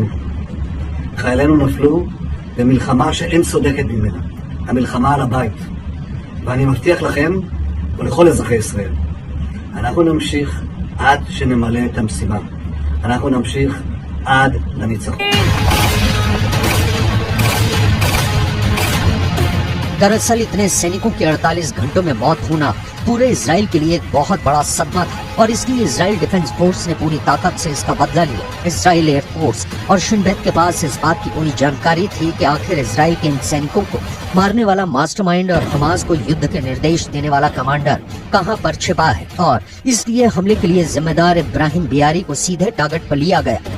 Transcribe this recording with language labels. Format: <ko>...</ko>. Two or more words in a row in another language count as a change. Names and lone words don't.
<he>חיילינו נפלו במלחמה שאין צודקת ממנה, המלחמה על הבית. ואני מבטיח לכם ולכל אזרחי ישראל, אנחנו נמשיך עד שנמלא את המשימה. אנחנו נמשיך עד לניצחון.</he> <hi>दरअसल इतने सैनिकों के 48 घंटों में मौत होना पूरे इजराइल के लिए एक बहुत बड़ा सदमा था और इसलिए इजराइल डिफेंस फोर्स ने पूरी ताकत से इसका बदला लिया। इजराइल एयरफोर्स और शिन बेत के पास इस बात की पूरी जानकारी थी कि आखिर इजराइल के इन सैनिकों को मारने वाला मास्टरमाइंड और हमास को युद्ध के निर्देश देने वाला कमांडर कहां पर छिपा है और इसलिए हमले के लिए जिम्मेदार इब्राहिम बियारी को सीधे टारगेट पर लिया गया।</hi>